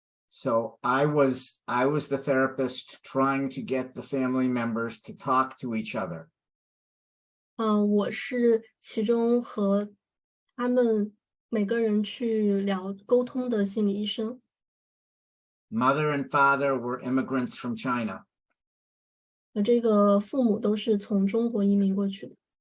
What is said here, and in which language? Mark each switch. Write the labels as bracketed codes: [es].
[en] So I was the therapist trying to get the family members to talk to each other. [zh] 我是其中和他们每个人去沟通的心理医生。 [en] Mother and father were immigrants from China. [zh] 这个父母都是从中国移民过去的。